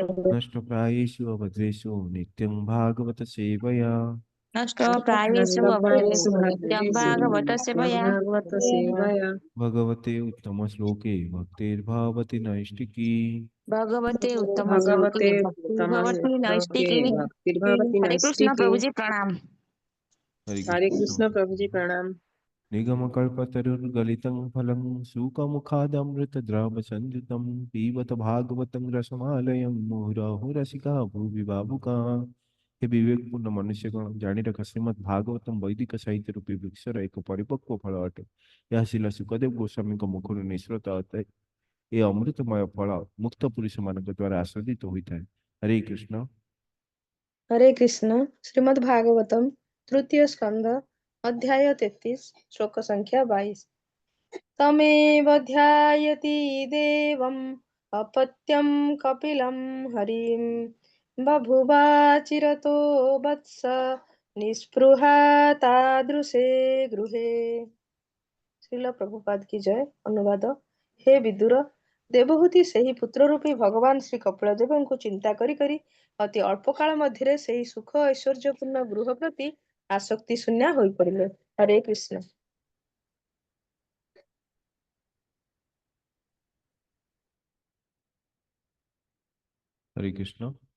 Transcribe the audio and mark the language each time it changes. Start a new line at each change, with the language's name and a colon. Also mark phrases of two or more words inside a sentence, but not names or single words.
Sanskrit: नष्टप्रायेषु अभद्रेषु नित्यं भागवत सेवया नष्टप्रायेषु अभद्रेषु नित्यं नष्टप्रायेषु भागवत नित्यं सेवया। भागवत सेवया। भगवते उत्तमश्लोके भक्तिर्भवति नैष्टिकी। भगवते उत्तम श्लोके भगवते भक्ति भवति उत्तमश्लोके नैष्टिकी। भक्तिर्भवति
Hindi: हरे कृष्ण
Sanskrit: नैष्टिकी।
Hindi: प्रभु जी प्रणाम। हरे हरे कृष्ण। कृष्ण प्रभु जी प्रणाम।
Sanskrit: निगमकल्पतरुर्गलितं फलं सुखमुखादमृतद्रवसंयुतं पिबत भागवतं रसमालयं मुहुरहुरसिका भुवि बाबुका। हे विवेकपूर्ण मनुष्यगण
Odia: ଜାଣି ରଖ ଶ୍ରୀମଦ୍ ଭାଗବତମ ବୈଦିକ ସାହିତ୍ୟ ରୂପୀ ବୃକ୍ଷର ଏକ ପରିପକ୍ୱ ଫଳ ଅଟେ। ଏହା ଶିଲ ସୁଖଦେବ ଗୋସ୍ୱାମୀଙ୍କ ମୁଖରୁ ନିଃସୃତ ଅଟେ। ଏ ଅମୃତମୟ ଫଳ ମୁକ୍ତ ପୁରୁଷମାନଙ୍କ ଦ୍ୱାରା ଆସ୍ୱାଦିତ ହୋଇଥାଏ। ହରେ କୃଷ୍ଣ।
Hindi: हरे कृष्ण। श्रीमद् भागवतम तृतीय स्कंद अध्याय 33 श्लोक संख्या 22।
Sanskrit: तमेव ध्यायति देवम् अपत्यं कपिलं हरिं बभुवा चिरतो वत्स निस्पृहा तादृशे गृहे।
Hindi: श्रील प्रभुपाद की जय। अनुवाद। हे विदुर,
Odia: ଦେବହୂତି ସେହି ପୁତ୍ର ରୂପୀ ଭଗବାନ ଶ୍ରୀ କପିଳଦେବଙ୍କୁ ଚିନ୍ତା କରି କରି ଅତି ଅଳ୍ପ କାଳ ମଧ୍ୟରେ ସେହି ସୁଖ ଐଶ୍ୱର୍ଯ୍ୟପୂର୍ଣ୍ଣ ଗୃହ ପ୍ରତି ଆସକ୍ତି ଶୂନ୍ୟା ହୋଇପଡ଼ିଲେ। ହରେ କୃଷ୍ଣ। ହରେ କୃଷ୍ଣ।